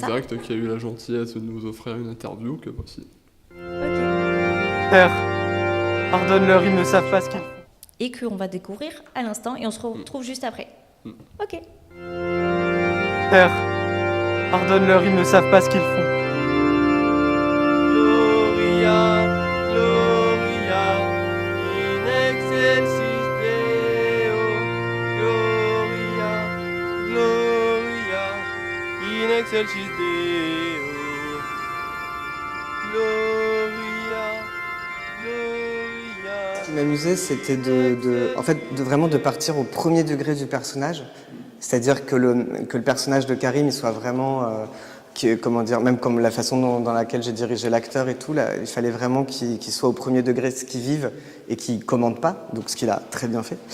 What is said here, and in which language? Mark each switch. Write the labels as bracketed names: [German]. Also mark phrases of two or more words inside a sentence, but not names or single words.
[French] Exact, qui a eu la gentillesse de nous offrir une interview que voici. Ok. Père, pardonne-leur, ils ne savent pas ce qu'ils font. Et qu'on va découvrir à l'instant, et on se retrouve juste après. Ok. Père, pardonne-leur, ils ne savent pas ce qu'ils font. [Latin] Gloria, Gloria, in excelsis Deo. Gloria, Gloria, in excelsis Deo. Gloria, Gloria. [French] Ce qui m'amusait, c'était de vraiment de partir au premier degré du personnage. C'est-à-dire que le personnage de Karim il soit vraiment, comment dire, même comme la façon dans laquelle j'ai dirigé l'acteur et tout, là, il fallait vraiment qu'il soit au premier degré de ce qu'il vive et qu'il commande pas, donc ce qu'il a très bien fait.